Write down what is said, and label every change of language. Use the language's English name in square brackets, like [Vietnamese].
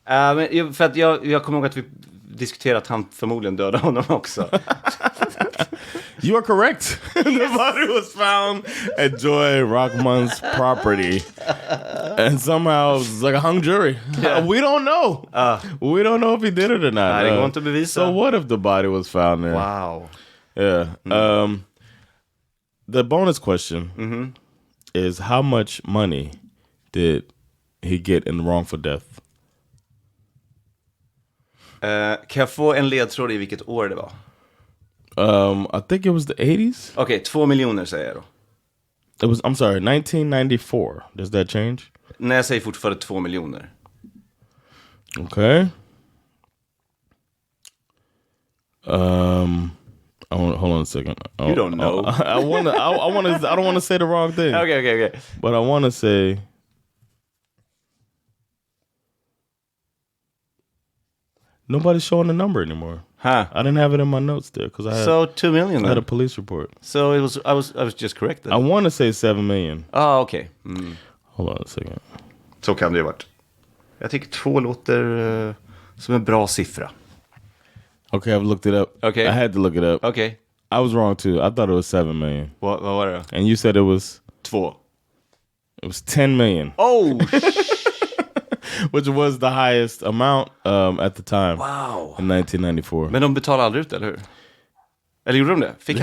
[Swedish] Men för att jag kommer ihåg att vi diskuterat att han förmodligen dödade honom också. [English] You are correct. The body was found at Joy Rahman's property. And somehow it was like a hung jury. Yeah. We don't know. We don't know if he did it or not. [Swedish] Nej, det går inte att bevisa. [English] So what if the body was found there? Wow. Yeah. The bonus question is how much money did he get in wrongful death? [Swedish] Kan jag få en ledtråd i vilket år det var? [English] I think it was the 80s. [Swedish] Okej, 2 miljoner säger jag då. [English] I'm sorry, 1994. Does that change? [Swedish] Nej, jag säger fortfarande 2 miljoner. [English] Okay. Hold on a second. You don't know. I don't want to say the wrong thing. Okay. But I want to say nobody's showing the number anymore. Huh. I didn't have it in my notes there because I had 2 million. I had a police report. So it was. I was just corrected. I want to say 7 million. [Swedish] Okej. [English] Hold on a second. [Swedish] Så kan det ju varit. Jag tycker 2 låter som en bra siffra. [English] Okay, I've looked it up. Okay. I had to look it up. Okay. I was wrong too. I thought it was 7 million. [Swedish] Vad var det då? [English] And you said it was 2. It was 10 million. Oh. Which was the highest amount at the time. Wow. In 1994. [Swedish] Men de betalade aldrig ut, eller hur? Eller gjorde de det?